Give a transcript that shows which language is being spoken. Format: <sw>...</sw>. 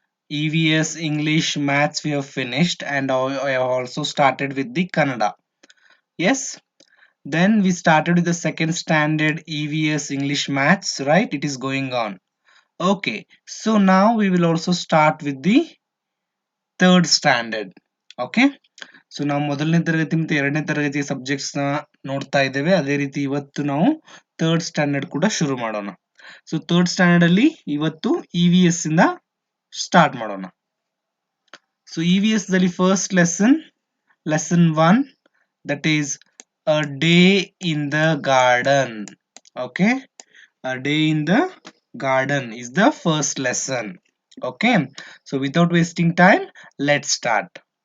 <en>EVS, English, Maths we have finished and I have also started with the Kannada. Yes? Then we started with the second standard EVS, English, Maths, right? It is going on. Okay, so now we will also start with the third standard. Okay?</en> <kn>So ನಾವು ಮೊದಲನೇ ತರಗತಿ ಮತ್ತು ಎರಡನೇ ತರಗತಿಯ subjects ನ ನೋಡ್ತಾ ಇದ್ದೇವೆ. ಅದೇ ರೀತಿ ಇವತ್ತು ನಾವು ಥರ್ಡ್ ಸ್ಟ್ಯಾಂಡರ್ಡ್ ಕೂಡ ಶುರು ಮಾಡೋಣ. ಸೊ ಥರ್ಡ್ ಸ್ಟ್ಯಾಂಡರ್ಡ್ ಅಲ್ಲಿ ಇವತ್ತು EVS ಇಂದ ಸ್ಟಾರ್ಟ್ ಮಾಡೋಣ.</kn> <en>So EVS ದಲ್ಲಿ first lesson 1, that is a day in the garden. Okay, a day in the garden is the first lesson. Okay, so without wasting time, let's start.</en>